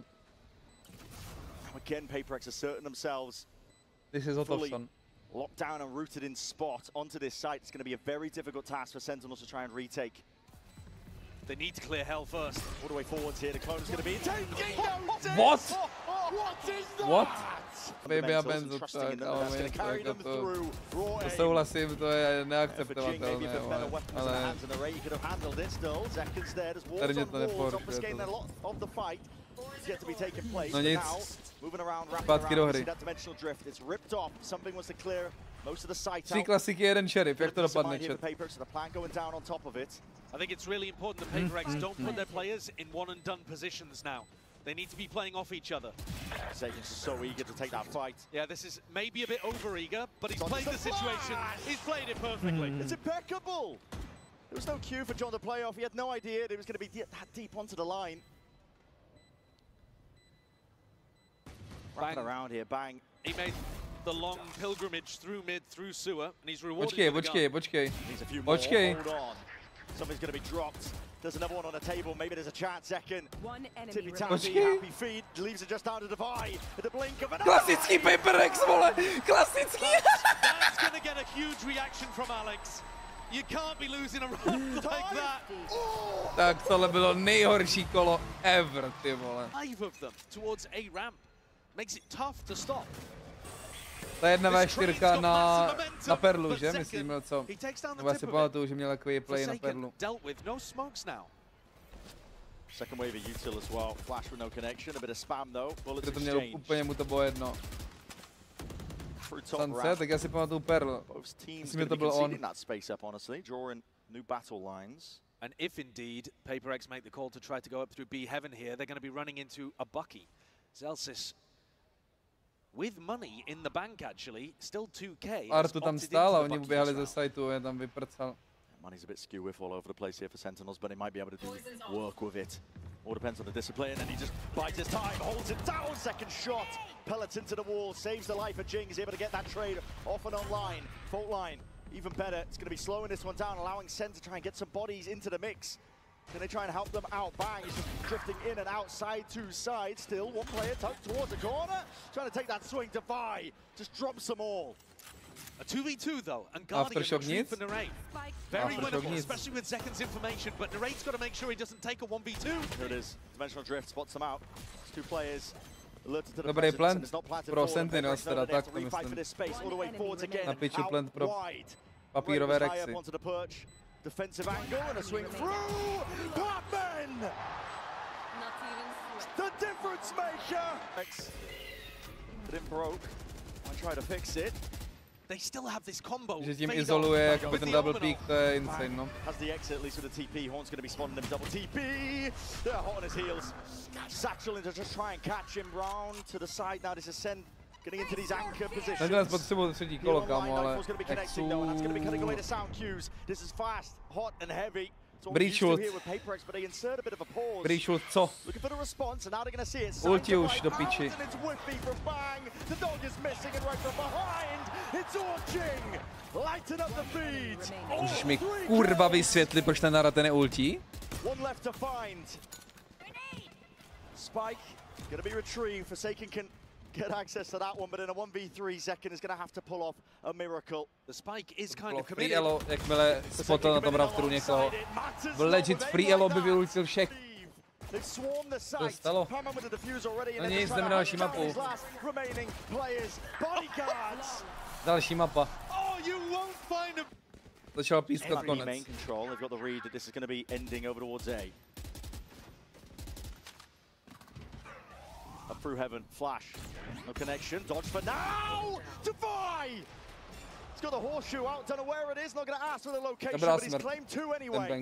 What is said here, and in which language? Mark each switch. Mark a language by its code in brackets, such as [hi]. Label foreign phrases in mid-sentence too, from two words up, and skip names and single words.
[en] Again, PRX asserting themselves. This is Otovson. Locked down and rooted in spot onto this site. It's going to be a very difficult task for Sentinels to try and retake. They need to clear hell first. All the way forwards here. The clone is going to be taking What? What is that? What? [cs] Baby a Benzo, tak, ale to souhlasím, to je neakceptovatelné, ale tady mě to neporušuje. No nic, zpátky do hry. 3 klasiky, 1 šerif, jak to dopadne, chat? [en] I think it's really important that PRX don't put their players in one and done positions now. They need to be playing off each other. Zekken's so eager to take that fight. Yeah, this is maybe a bit over-eager, but he's played the situation. He's played it perfectly. It's impeccable. There was no cue for John to play off. He had no idea it was going to be that deep onto the line. Wrapping around here, bang. He made the long pilgrimage through mid, through sewer, and he's rewarded. [cs] Počkej. [en] Needs a few more. Hold on. Something's going to be dropped. There's another one on the table. Maybe there's a chance. Zekken. Tippy tappy, happy feet. Leaves it just down to Defy. At the blink of an eye. [cs] Klasický PRX, vole! Klasický! [en] That's going to get a huge reaction from Alex. You can't be losing a run like that. [cs] Tak tohle bylo nejhorší kolo ever, ty vole. [en] 5 of them towards A ramp makes it tough to stop. [cs] Ta jedna V4 na Perlu, že? Myslím, měl co? Nebo já si pamatuju, že měl takový play na Perlu. [en] Second wave of util as well. Flash with no connection, a bit of spam though. Bullets [cs] to měl úplně mu to bylo jedno. Sunset, tak já si pamatuju Perl. Myslím, že to byl on. [en] And if indeed PRX make the call to try to go up through B heaven here, they're going to be running into a Bucky. Zelsis with money in the bank actually, still 2K. [cs] Artu tam stál a oni uběhali ze sajtu, je tam vyprcal. [en] Money's a bit skew with all over the place here for Sentinels, but he might be able to do work with it. All depends on the discipline, and he just bides his time, holds it down, second shot. Pellets into the wall, saves the life of Jing. He's able to get that trade off and online. Fault line, even better. It's going to be slowing this one down, allowing Sen to try and get some bodies into the mix. Can they try and help them out? Bang, he's just drifting in and outside, 2 sides. Still, one player tucked towards the corner. Trying to take that swing to Vi. Just drops them all. A 2v2 though, and Guardian retreat for Narrate. Very winnable, especially with Zekken's information, but Narate's got to make sure he doesn't take a 1v2. Here it is. Dimensional drift spots them out. It's two players. [cs] Dobrý plant pro Sentinels, teda tak to myslím. Na piču plant pro papírové Rexy. [en] Defensive angle and a swing through. Batman! The difference maker! But it broke. I try to fix it. They still have this combo. [cs] Že tím izoluje jakoby ten [en] double peak, [cs] to je insane, no. [en] Has the exit, at least with the TP. Horn's going to be spawning him double TP. They're hot on his heels. Satchel in to just try and catch him round to the side. Now this is Sen getting into these anchor positions. [cs] Sentinels potřebují třetí kolo, kámo, ale [en] This is fast, hot and heavy. [cs] Breachwood. Breachwood, co? Ulti už do piči. Můžeš mi kurva vysvětlit, proč ten Nara ten je ulti? [en] Spike, gonna be retrieved. Forsaken can get access to that one, but in a 1v3, Zekken is going to have to pull off a miracle. The spike is kind of free elo, [cs] jakmile spotal na tom rafteru někoho. V legit [en] free elo [cs] by vyultil všech. To stalo. No nic, jdeme další mapu. Další mapa. Začal pískat konec. [en] Up through heaven, flash, no connection, dodge for now, Defy! He's got the horseshoe out, don't know where it is, not going to ask for the location, but he's claimed two anyway.